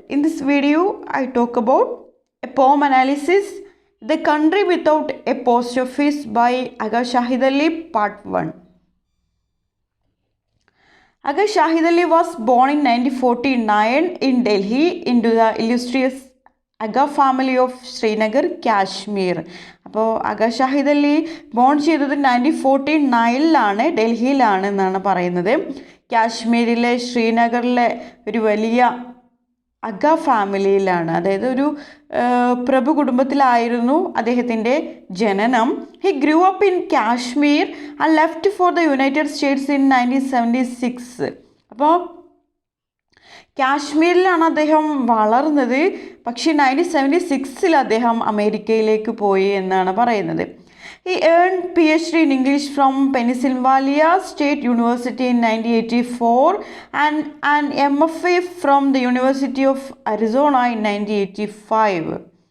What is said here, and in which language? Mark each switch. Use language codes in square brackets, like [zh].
[en] In this video, I talk about a poem analysis, The Country Without a Post Office by Agha Shahid Ali, Part 1. Agha Shahid Ali was born in 1949 in Delhi into the illustrious Agha family of Srinagar, Kashmir. [ml] അപ്പോൾ അഗ Shahid Ali bone ചെയ്തത് 1949 ഡൽഹിയിലാണ് എന്നാണ് പറയുന്നത്. കാശ്മീരിലെ ശ്രീനഗറിലെ ഒരു വലിയ അഗ ഫാമിലിയിലാണ്, അതായത് ഒരു പ്രഭു കുടുംബത്തിലായിരുന്നു അദ്ദേഹത്തിൻ്റെ ജനനം. [en] He grew up in Kashmir and left for the United States in 1976. [ml] അപ്പോൾ കാശ്മീരിലാണ് അദ്ദേഹം വളർന്നത്, പക്ഷേ 1976 അദ്ദേഹം അമേരിക്കയിലേക്ക് പോയി എന്നാണ് പറയുന്നത്. [en] He earned PhD in English from Pennsylvania State University in 1984 and an MFA from the University of Arizona in 1985.